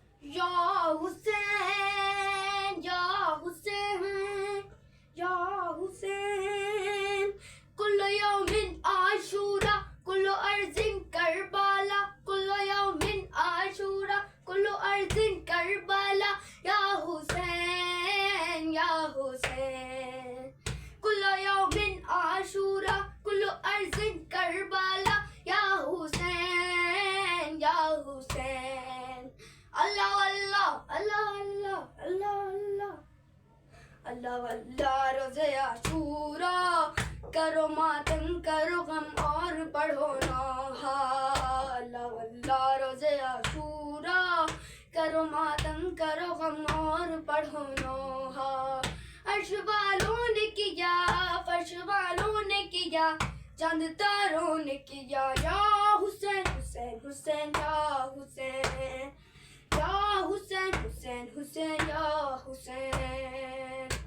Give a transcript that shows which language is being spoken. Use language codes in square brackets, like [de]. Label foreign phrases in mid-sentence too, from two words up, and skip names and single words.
[ar] یا حسین یا حسین یا حسین کل یوم عاشورا کل ارض کربلا کل یوم عاشورا کل ارض کربلا یا حسین یا حسین کل یوم عاشورا کل ارض کربلا یا حسین یا حسین اللہ اللہ اللہ اللہ [ur] اللہ اللہ اللہ اللہ روزے عاشورا کرو ماتم کرو غم اور پڑھو نوحہ اللہ اللہ روزے عاشورا کرو ماتم کرو غم اور پڑھو نوحہ عرش والوں نے کیا فرش والوں نے کیا چاند تاروں نے کیا یا حسین حسین حسین یا حسین یا حسین حسین حسین یا حسین